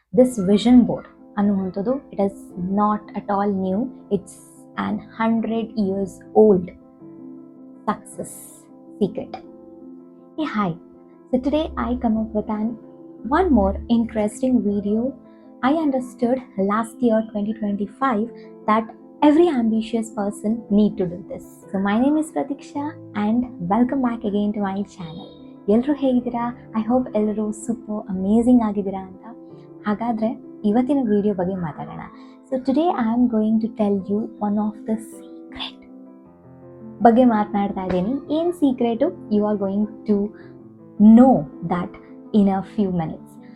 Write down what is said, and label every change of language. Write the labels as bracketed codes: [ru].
[en] This vision board ಅನ್ನುವಂಥದ್ದು it is not at all new. It's an 100 years old success secret. Hey, hi. So today I come up with one more interesting video. I understood last year 2025 that every ambitious person need to do this. So my name is Pratiksha and welcome back again to my channel. [kn] ಎಲ್ಲರೂ ಹೇಗಿದ್ದೀರಾ? [en] I hope [kn] ಎಲ್ಲರೂ super amazing ಆಗಿದ್ದೀರಾ ಅಂತ. ಹಾಗಾದರೆ ಇವತ್ತಿನ video ಬಗ್ಗೆ ಮಾತಾಡೋಣ. [en] so today I am going to tell you one of the secret [kn] ಬಗ್ಗೆ ಮಾತನಾಡ್ತಾ ಇದ್ದೀನಿ. ಏನು secret? [en] You are going to know that in a few minutes.